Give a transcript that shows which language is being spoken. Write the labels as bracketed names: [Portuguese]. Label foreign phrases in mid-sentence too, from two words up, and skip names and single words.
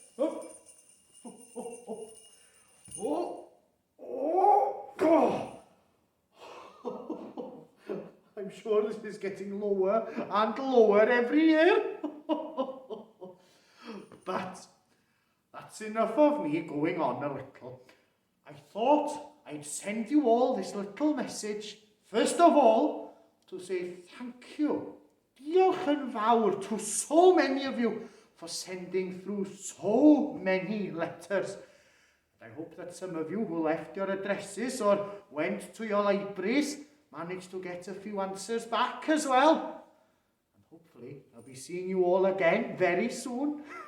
[English] I'm sure this is getting lower and lower every year. But that's enough of me going on a little. I thought I'd send you all this little message, first of all, to say thank you. [Welsh] Diolch yn fawr [English] to so many of you for sending through so many letters. I hope that some of you who left your addresses or went to your libraries managed to get a few answers back as well. And hopefully I'll be seeing you all again very soon.